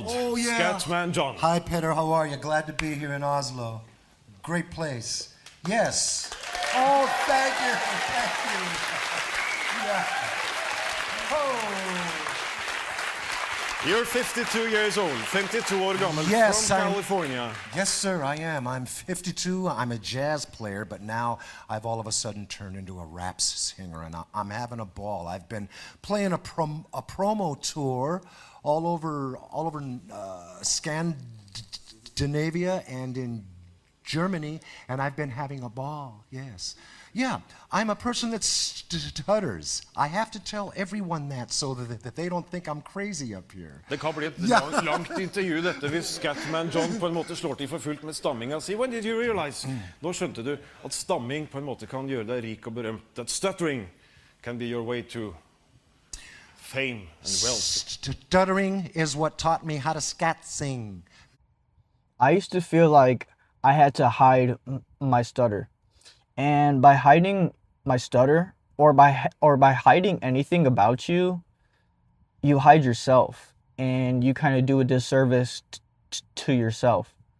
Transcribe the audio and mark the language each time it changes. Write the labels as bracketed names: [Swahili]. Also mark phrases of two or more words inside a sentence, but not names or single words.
[English] Oh, yeah. Scatman John. Hi, Peter. How are you? Glad to be here in Oslo. Great place. Yes. Oh, thank you. Thank you. Yeah. Oh. You're 52 years old, [Norwegian] 52 år gammal, [English] Yes, from California. Yes, sir, I am. I'm 52. I'm a jazz player, but now I've all of a sudden turned into a rap singer, and I'm having a ball. I've been playing a promo tour all over Scandinavia and in Germany, and I've been having a ball. Yes. Yeah, I'm a person that stutters. I have to tell everyone that so that they don't think I'm crazy up here. [Norwegian] Det kan bli et langt intervju dette hvis Scatman John på en måte slår til for fullt med stamminga si. [English] When did you realize? [Norwegian] Nå skjønte du at stamming på en måte kan gjøre deg rik og berømt. [English] That stuttering can be your way to fame and wealth. Stuttering is what taught me how to scat sing. I used to feel like I had to hide my stutter. And by hiding my stutter or by hiding anything about you, you hide yourself and you kind of do a disservice to yourself.